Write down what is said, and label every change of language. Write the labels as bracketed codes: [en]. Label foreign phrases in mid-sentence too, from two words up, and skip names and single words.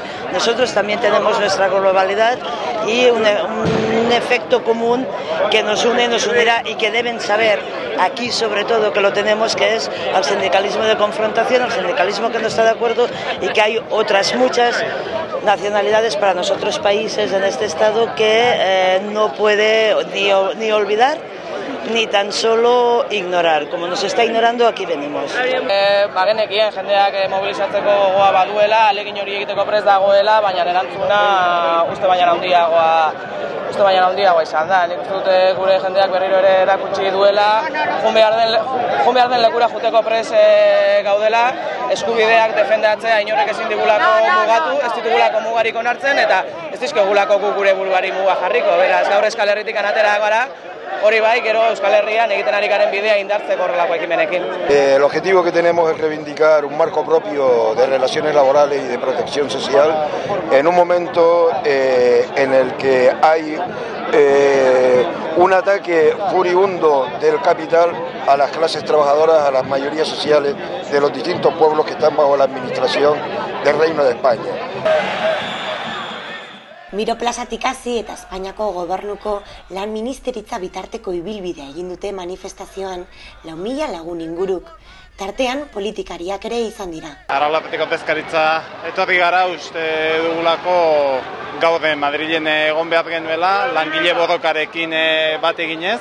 [es] Nosotros también tenemos nuestra globalidad y un efecto común que nos une, nos unirá y que deben saber aquí sobre todo que lo tenemos, que es al sindicalismo de confrontación, al sindicalismo que no está de acuerdo y que hay otras muchas nacionalidades para nosotros países en este estado que no puede ni olvidar ni tan solo ignorar. Como nos está ignorando, aquí venimos. [eu] Genekien jendeak mobilizatzeko gogoa baduela, alegin hori egiteko prest dagoela, baina erantzuna uste baina handiagoa izan da. Nik uste dute gure jendeak berriro ere erakutsi duela, joan behar den lekura juteko prest gaudela, eskubideak defendatzea inorek ezin digulako mugatu, ez ditugulako mugarik onartzen, eta ez dizkegulako gure buruari muga jarriko. Beraz, gaur Euskal Herritik atera gara, hori bai, gero Euskal Herrian egiten ari garen bidea indartzeko horrelako ekimenekin. [es] El objetivo que tenemos es reivindicar un marco propio de relaciones laborales y de protección social en un momento en el que hay un ataque furibundo del capital a las clases trabajadoras, a las mayorías sociales de los distintos pueblos que están bajo la administración del Reino de España. [eu] Miro plazatik hasi eta Espainiako gobernuko lan ministeritza bitarteko ibilbidea egin dute manifestazioan 4.000 lagun inguruk. Tartean politikariak ere izan dira. Arraulateko pezkaritza etorri gara, uste dugulako gaude Madrilen egon behar genuela, langile borrokarekin bat eginez.